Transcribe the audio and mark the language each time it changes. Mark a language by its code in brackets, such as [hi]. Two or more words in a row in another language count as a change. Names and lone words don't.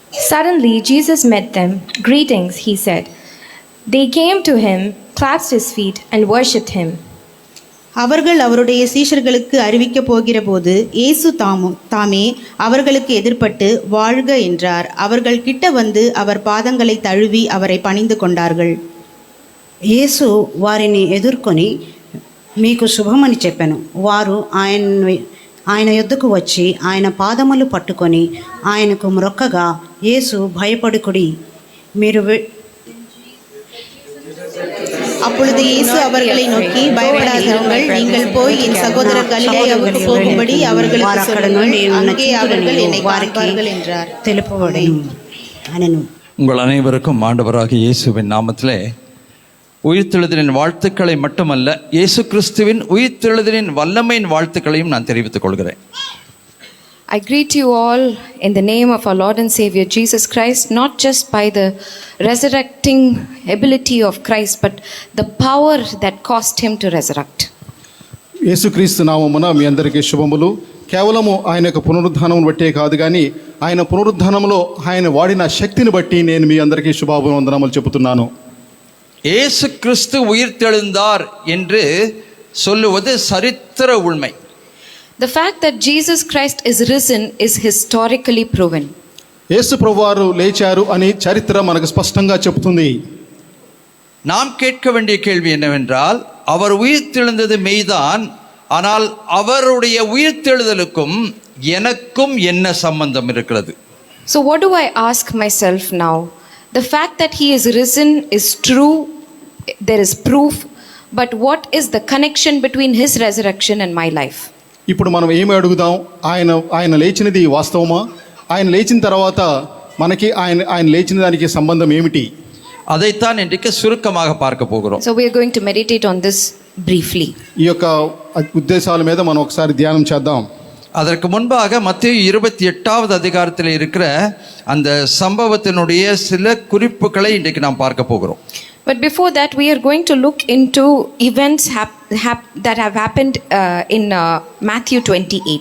[en] Suddenly, Jesus met them. "Greetings," he said. They came to him, clasped his feet, and worshipped him. [ta] அவர்கள் அவருடைய சீஷர்களுக்கு அறிவிக்கப் போகிற போது இயேசு தாமே அவர்களுக்கு எதிர்ப்பட்டு வாழ்க என்றார். அவர்கள் கிட்ட வந்து அவர் பாதங்களை தழுவி அவரை பணிந்து கொண்டார்கள். [te] యేసు వారిని ఎదుర్కొని మీకు శుభమని చెప్పాను. వారు ఆయన యొద్దకు వచ్చి ఆయన పాదములు పట్టుకొని ఆయనకు మ్రొక్కగా, యేసు భయపడుకుడి, మీరు [ta] அப்பொழுது இயேசு அவர்களை நோக்கி, பயப்படாதிருங்கள், நீங்கள் போய் என் சகோதரர் கலிலேயாவுக்கு போகும்படி அவர்களுக்கு சொல்லுங்கள், அங்கே அவர்கள் என்னை பார்ப்பார்கள் என்றார். [te] తెలుపబడెను అనెను. [ta] உங்கள் அனைவருக்கும் ஆண்டவராகிய இயேசுவின் நாமத்திலே உயிர்த்தெழுதலின் வாழ்த்துக்களை மட்டுமல்ல, இயேசு கிறிஸ்துவின் உயிர்த்தெழுதலின் வல்லமையின் வாழ்த்துக்களையும் நான் தெரிவித்துக் கொள்கிறேன். [en] I greet you all in the name of our Lord and Savior Jesus Christ, not just by the resurrecting ability of Christ, but the power that caused him to resurrect. [te] యేసుక్రీస్తు నామమున మీ అందరికీ శుభములు. కేవలము ఆయన యొక్క పునరుద్ధానం బట్టే కాదు కానీ ఆయన పునరుద్ధానంలో ఆయన వాడిన శక్తిని బట్టి నేను మీ అందరికీ శుభాభివందనములు చెబుతున్నాను. [ta] இயேசு கிறிஸ்து உயிர்த்தெழுந்தார் என்று சொல்லுவது சரித்திர உண்மை. [en] The fact that Jesus Christ is risen is historically proven. [te] యేసు ప్రభువారు లేచారు అని చరిత్ర మనకు స్పష్టంగా చెబుతుంది. [ta] நாம் கேட்க வேண்டிய கேள்வி என்னவென்றால், அவர் உயிர்த்தெழுந்தது மெய்தான், ஆனால் அவருடைய உயிர்த்தெழுதலுக்கும் எனக்கும் என்ன சம்பந்தம் இருக்கிறது? [en] So what do I ask myself now? The fact that he is risen is true, there is proof, but what is the connection between his resurrection and my life? [te] ఇప్పుడు మనం ఏమి అడుగుదాం? ఆయన లేచినది వాస్తవమా? ఆయన లేచిన తర్వాత మనకి ఆయన లేచిన దానికి సంబంధం ఏమిటి? [ta] அதைத்தான் இன்றைக்கு சுருக்கமாக பார்க்க போகிறோம். [en] So we are going to meditate on this briefly. [te] ఈ యొక్క ఉద్దేశాల మీద మనం ఒకసారి ధ్యానం చేద్దాం. [ta] அதற்கு முன்பாக மத்தேயு 28வது அதிகாரத்தில் இருக்கிற அந்த சம்பவத்தினுடைய சில குறிப்புகளை இன்றைக்கு நாம் பார்க்க போகிறோம். [en] But before that, we are going to look into events that have happened in Matthew 28.